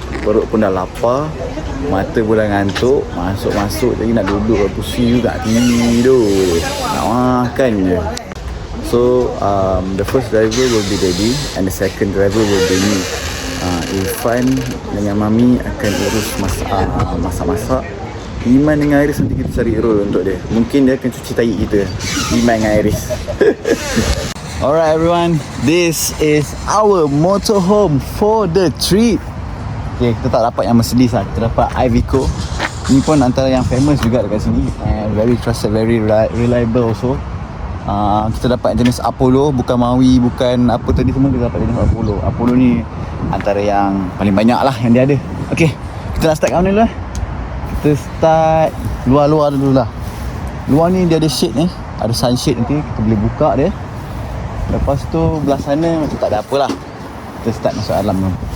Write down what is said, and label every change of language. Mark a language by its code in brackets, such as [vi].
[ms] Perut pun dah lapar, mata pun dah ngantuk. Masuk-masuk lagi nak duduk pusing juga, tidur nak makan je. [en] So the first driver will be Daddy and the second driver will be me. [ms] Irfan dengan Mami akan urus masak-masak. Iman dengan Iris nanti kita cari role untuk dia. Mungkin dia akan cuci tahi kita, Iman dengan Iris. [en] Alright everyone, this is our motorhome for the trip. [ms] Okay, kita tak dapat yang Mercedes lah. Kita dapat Iveco. Ni pun antara yang famous juga dekat sini. [en] And very trusted, very reliable also. [ms] Kita dapat jenis Apollo, bukan Maui, bukan apa tadi semua. Kita dapat jenis Apollo. Apollo ni antara yang paling banyak lah yang dia ada. Okay, kita nak start kat mana dulu lah? Kita start luar-luar dulu lah. Luar ni dia ada shade ni, ada sunshade nanti. Kita boleh buka dia. Lepas tu belah sana macam tak ada apa lah. Kita start masuk alam tu.